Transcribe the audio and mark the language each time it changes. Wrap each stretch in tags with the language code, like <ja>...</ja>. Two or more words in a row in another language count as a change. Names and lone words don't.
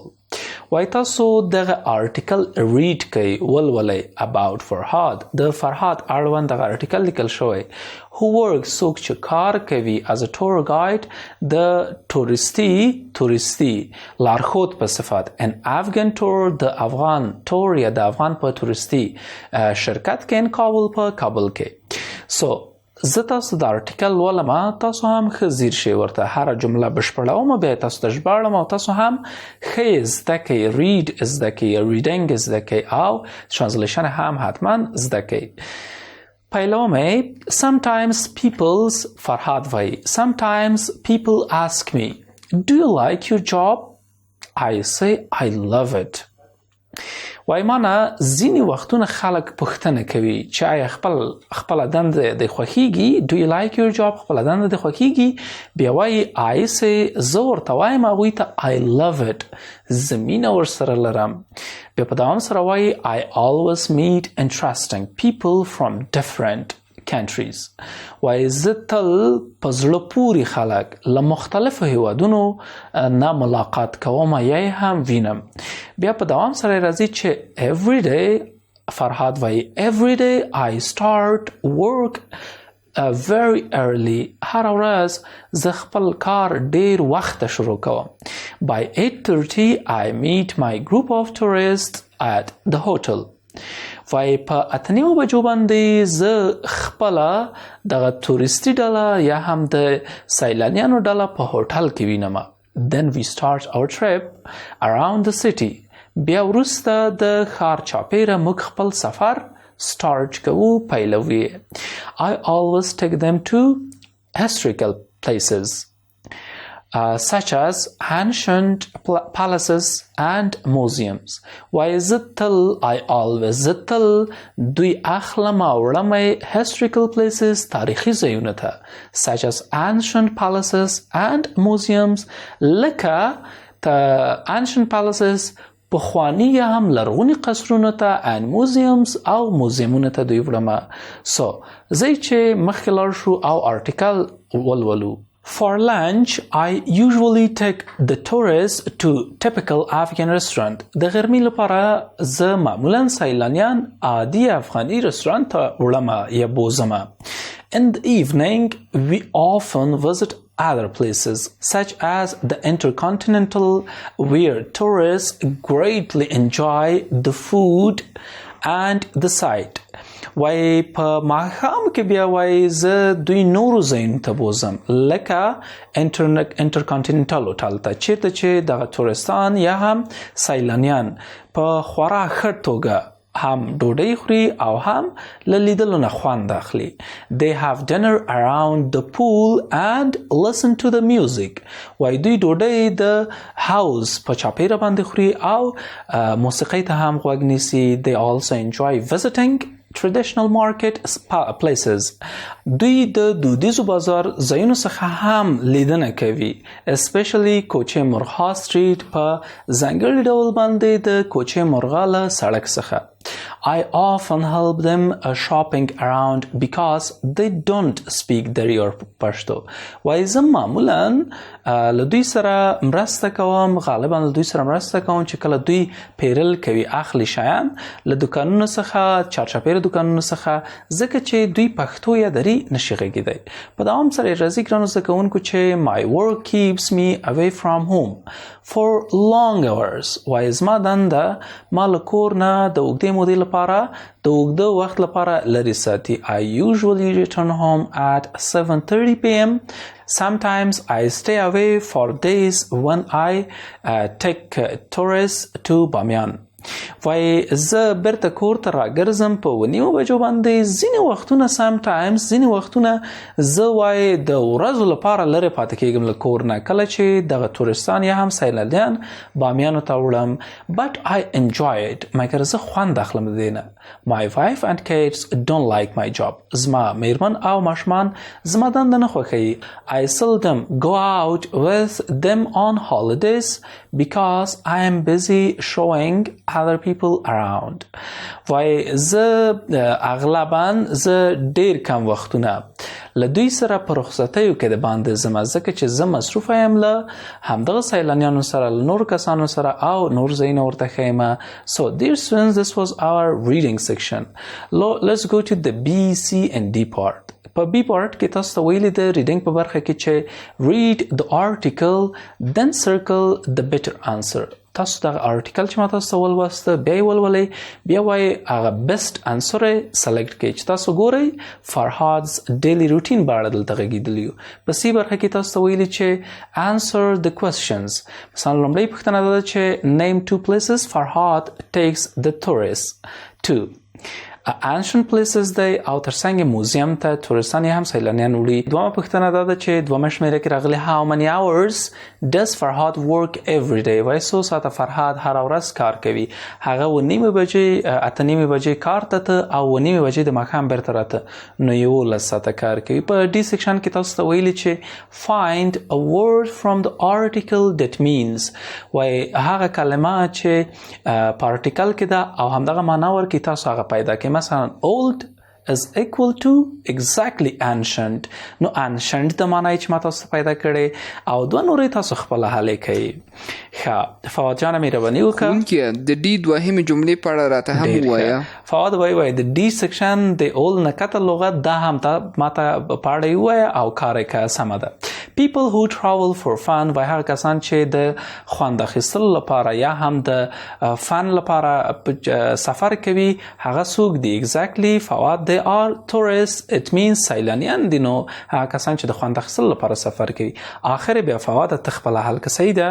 <ps>وای تاسو دغه آرټیکل ریډ کوي ولولئ about فرهاد. د فرهاد اړوند دغه آرټیکل لیکل شوی.</ps> <en>who works</en> <ps>څوک چې کار کوي</ps> <en>as a tour guide</en> <ps>د تورستی لارښود په صفت</ps> <en>in Afghan tour</en> <ps>د افغان تور یا د افغان په تورستی شرکت کې in کابل په کابل کې. so زه تاسو د آرټیکل ولم تاسو هم ښه ځیر شئ ورته هره جمله بشپړوم بیا تاسو ته ژباړم او تاسو هم ښه زده کوئ. ریډ زده کوئ ریډینګ زده کوئ او ترانسلیشن هم حتما زده کوئ.</ps> <en>پیلومې sometimes people's فرهاد وایي sometimes people ask me do you like your job? I say I love it.</en> <ps>وای مانا ځینې وختونه خلک پوښتنه کوي چې آیا خپله دنده د خوښیږي.</ps> <en>do you like your job؟</en> <ps>خپله دنده د خوښیږي. بیا وایي</ps> <en>I say</en> <ps>زه ورته وایم هغوی ته</ps> <en>I love it. زه مینه ورسره لرم. بیا په دوام سره وایي I always meet interesting people from different countries.</en> <ps>وای زه تل په زړه پورې خلک له مختلفو هیوادونو نه ملاقات کوم یا هم وینم. بیا په دوام سره راځي چې</ps> <en>every day فرهاد وای every day I start work very early.</en> <ps>هر ورځ زه خپل کار ډیر وخت شروع کوم.</ps> <en>by 8:30 I meet my group of tourists at the hotel.</en> <ps>وای په 8:30 بجو باندې زه خپله دغه تورستی ډله یا هم د سیلانیانو ډله په هوټل کې وینم.</ps> <en>then we start our trip around the city.</en> <ps>بیا وروسته د ښار چاپیره موږ خپل سفر start کوو پیلوي.</ps> <en>I always take them to historical places. Such as ancient palaces and museums.</en> <ps>Why زتل</ps> <en>I always</en> <ps>زتل دوی اخلم اوړم</ps> <en>historical places</en> <ps>تاریخي ځایونه ته</ps> <en>such as ancient palaces and museums</en> <ps>لکه</ps> <en>ancient palaces</en> <ps>پخوانی یا هم لرغونی قصرونه ته</ps> <en>and museums</en> <ps>او موزیمونه ته دوی وړم. So زی چې مخکې لاړ شو او article ولولو.</ps> <en>For lunch, I usually take the tourists to typical Afghan restaurant.</en> <ps>د غرمې لپاره زه معمولا سیلانیان عادي افغاني رستورانت ته وړم یا بوزم.</ps> <en>In the evening, we often visit other places such as the Intercontinental where tourists greatly enjoy the food and the sight.</en> <ps>وای په ماښام کې بیا وای زه دوی نورو ځایونو ته بوزم لکه انټرکانټیننټل هوټل ته چیرته چې دغه تورستان یا هم سیلانیان په خورا ښه توګه هم ډوډۍ خوري او هم له لیدلو نه خوند اخلي.</ps> <en>They have dinner around the pool and listen to the music.</en> <ps>وای دوی ډوډۍ د هاوس په چاپیره باندې خوري او موسیقۍ ته هم غوږ نیسي.</ps> <en>They also enjoy visiting traditional market places.</en> <ps>دوی د دودیزو بازار ځایونو څخه هم لیدنه کوي especially کوچې مرغا سټریټ په ځانګړي ډول باندې د کوچې مرغا له سړک څخه.</ps> <en>I often help them shopping around because they don't speak Dari or Pashto.</en> <ps>وای زه معمولا له دوی سره مرسته کوم غالبا له دوی سره مرسته کوم چې کله دوی پیرل کوي اخلي شیان له دکانونو څخه چارچاپیر دکانونو څخه ځکه چې دوی پښتو یا دری نشي غږیدای. په دوام سره راځي ګرانو زده کوونکو چې</ps> <en>my work keeps me away from home for long hours.</en> <ps>وای زما دنده ما له کور نه د اوږدې مودې لپاره د اوږده وخت لپاره لرې ساتي.</ps> <en>I usually return home at 7:30 p.m. Sometimes I stay away for days when I take tourists to Bamiyan.</en> <ps>وای زه برته کور ته راګرځم په 9 بجو باندې ځینې وختونه sometimes ځینې وختونه زه وای د ورځو لپاره لرې پاتې کېږم له کور نه کله چې دغه تورستان یا هم سیلانیان بامیانو ته وړم.</ps> <en>But I enjoy it.</en> <ps>مګر زه خوند اخلم د دې نه.</ps> <en>My wife and kids don't like my job.</en> <ps>زما میرمن او ماشومان زما دنده نه خوښوي.</ps> <en>I seldom go out with them on holidays because I am busy showing other people around.</en> <ps>وای زه اغلبا زه ډیر کم وختونه له دوی سره په رخصتیو کې د باندې زما ځکه چې زه مصروفه یم له همدغه سیلانیانو سره له نورو کسانو سره او نور ځایونه ورته ښیمه.</ps> <en>So dear students, this was our reading section. Let's go to the B, C and D part.</en> <ps>په B part کې تاسو ته ویلي د reading په برخه کې چې</ps> <en>read the article then circle the better answer.</en> <ps>تاسو دغه article چې ما تاسو ته ولوسته بیا یې ولولئ بیا وایي هغه</ps> <en>best answer</en> <ps>یې select کړئ چې تاسو ګورئ فرهاد's</ps> <en>daily routine</en> <ps>په اړه دلته غږېدلي یو. په C برخه کې تاسو ته ویلي چې answer the questions. مثلا لومړۍ پوښتنه دا ده چې</ps> <en>name 2 places Farhad takes the tourists to. ancient places</en> <ps>دی او ترڅنګ موزیم ته تورستان هم سیلانیان وړي. دومره پوښتنه دا ده چې دومره شمیره کې راغلي</ps> <en>how many hours does Farhad work every day.</en> <ps>وایي څو ساعته فرهاد هره ورځ کار کوي. هغه 9:30 بجې 8:30 بجې کار ته او 9:30 بجې د ماښام بیرته راته نو 11 ساعته کار کوي. په ډي سیکشن کې تاسو ته ویلي چې</ps> <en>find a word from the article that means.</en> <ps>وایي هغه کلمه چې په article کې ده او همدغه معنا ورکړي تاسو هغه پیدا کړئ. مثلا</ps> <en>old is equal to exactly ancient.</en> <ps>نو ancient د معنی چې ما تاسو پیدا کړي او دوه نورې تاسو خپل حل کړئ. ښه فواد جان مهرباني وکړه کونکي د دې دوهمې جملې په اړه راته هم ووایه. فواد وایي د ډي سیکشن د اول نکته لغت دا هم ما ته په اړه ووایه او کار یې کړه سمه ده.</ps> <en>people who travel for fun</en> <ps>وای هغه کسان چې د خوند اخیستلو لپاره یا هم د فن لپاره سفر کوي هغه څوک دي exactly فواد</ps> <en>they are tourists it means</en> <ps>سیلانیان دي نو هغه کسان چې د خوند اخیستلو لپاره سفر کوي آخر بیا فواد تخپل حل صحیح ده.</ps>